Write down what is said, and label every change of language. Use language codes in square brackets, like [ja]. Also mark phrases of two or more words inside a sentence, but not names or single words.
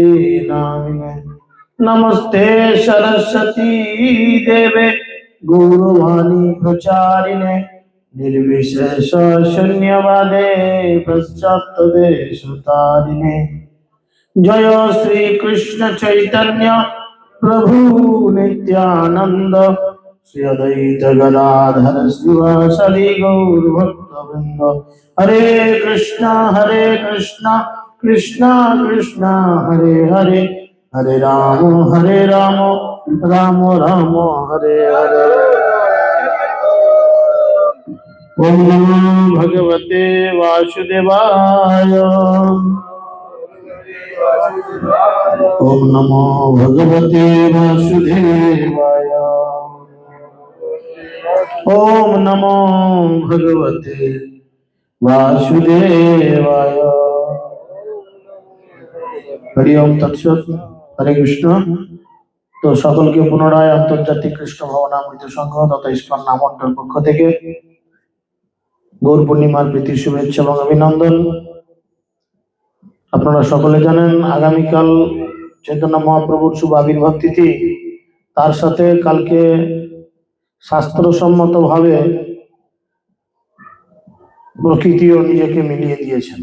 [sa] नामिने नमस्ते सरस्वती देवे गौरवाणी प्रचारिणे निर्विशेष शून्यवादे पश्चात्देशतारिणे जय श्री कृष्ण चैतन्य प्रभु नित्यानंद श्री अद्वैत गदाधर शिवासदि गौर भक्तवृंद हरे कृष्णा कृष्णा कृष्णा हरे हरे हरे राम राम राम हरे हरे। ओम नमो भगवते वासुदेवाय ओम नमो भगवते वासुदेवाय ओम नमो भगवते वासुदेवाय। हरि ओम तत्सत। हरे कृष्ण। [bn] তো সকল কে পুনরায় আন্তর্জাতিক কৃষ্ণ ভবনামৃত সংঘ তথা ইস্কন নামমণ্ডল পক্ষ থেকে গৌর পূর্ণিমার প্রীতি শুভেচ্ছা এবং অভিনন্দন। আপনারা সকলে জানেন আগামীকাল চৈতন্য মহাপ্রভুর শুভ আবির্ভাব তিথি, তার সাথে কালকে শাস্ত্রসম্মতভাবে প্রকৃতিও নিজেকে মিলিয়ে দিয়েছেন।